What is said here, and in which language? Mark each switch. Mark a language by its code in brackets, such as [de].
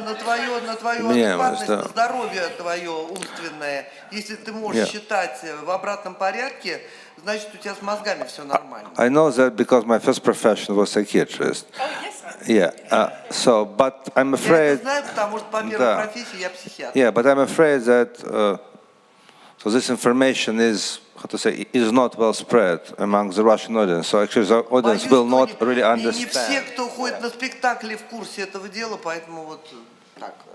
[ru] на твою адекватность, да. На здоровье твое умственное. Если ты можешь считать в обратном порядке, значит, у тебя с мозгами все нормально. [en] I know that because my first profession was psychiatrist. Oh, yes, sir. Yeah. So, but I'm afraid. [ru] Я это знаю, потому что по первой профессии я психиатр. [en] Yeah, but I'm afraid that so this information is, how to say, is not well spread among the Russian audience. So actually, the audience will not really understand. [ru] Не все, кто ходит на спектакли, в курсе этого дела, поэтому вот так.